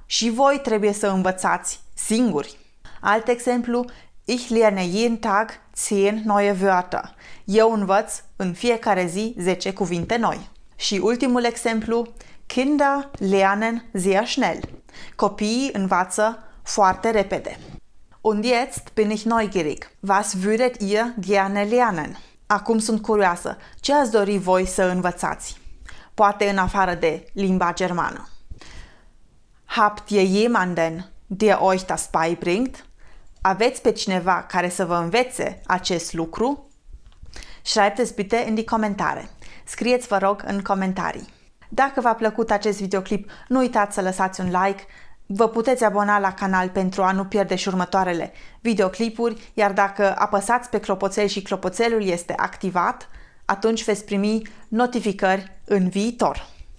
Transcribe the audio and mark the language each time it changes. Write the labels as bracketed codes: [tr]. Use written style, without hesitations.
[ro] și voi trebuie să învățați singuri. Alt exemplu, [de] ich lerne jeden Tag 10 neue Wörter. [ro] Eu învăț în fiecare zi 10 cuvinte noi. Și ultimul exemplu, [de] Kinder lernen sehr schnell. [ro] Copiii învață foarte repede. [de] Und jetzt bin ich neugierig. Was würdet ihr gerne lernen? [ro] Acum sunt curioasă. Ce ați dori voi să învățați? Poate în afară de limba germană. [de] Habt ihr jemanden, der euch das beibringt? [ro] Aveți pe cineva care să vă învețe acest lucru? [de] Schreibt es bitte in die Kommentare. [ro] Scrieți, vă rog, în comentarii. Dacă v-a plăcut acest videoclip, nu uitați să lăsați un like. Vă puteți abona la canal pentru a nu pierde și următoarele videoclipuri, iar dacă apăsați pe clopoțel și clopoțelul este activat, atunci veți primi notificări în viitor.